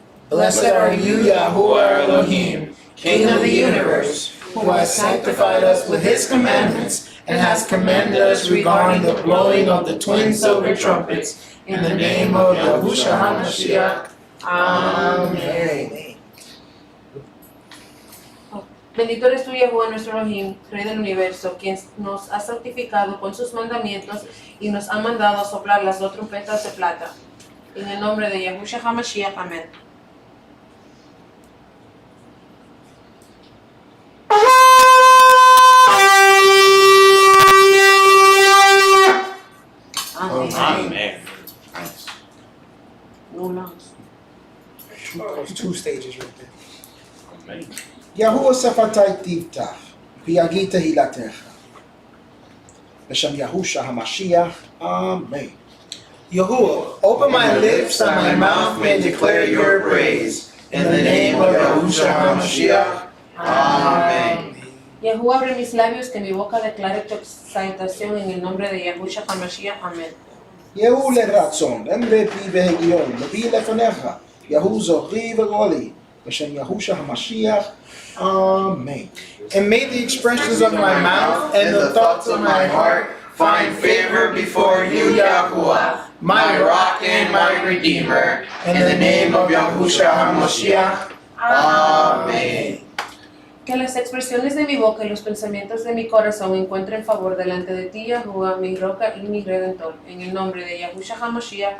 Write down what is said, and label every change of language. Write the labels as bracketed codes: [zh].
[en] Blessed are you, Yahuwah Elohim, King of the universe, who has sanctified us with his commandments, and has commanded us regarding the blowing of the twin silver trumpets, in the name of Yahushua HaMashiach. Amen. [es] Bendito eres tú, Yahuwah, nuestro Elohim, Rey del universo, quien nos ha santificado con sus mandamientos y nos ha mandado a soplar las dos trompetas de plata. En el nombre de Yahushua HaMashiach. Amén. Amén. [en] Amen. Nice. No lungs. There's two stages right there. Amen. [he] יהוה שפתי תפתח, ויגיד תהילתך. בשם יהושע המשיח. אמן. [en] Yahuwah, open my lips that my mouth may declare your praise. In the name of Yahushua HaMashiach. Amen. [es] Yahuwah, abre mis labios, que mi boca declare tu exaltación en el nombre de Yahushua HaMashiach. Amén. [he] יהוא לרצון, אמרי פי והגיון, מביא לפניך, יהוא זוכרי וגואלי, בשם יהושע המשיח, אמן. [en] And may the expressions of my mouth and the thoughts of my heart find favor before you, Yahuwah, my rock and my redeemer. In the name of Yahushua HaMashiach. Amen. [es] Que las expresiones de mi boca y los pensamientos de mi corazón encuentren favor delante de ti, Yahuwah, mi roca y mi redentor. En el nombre de Yahushua HaMashiach.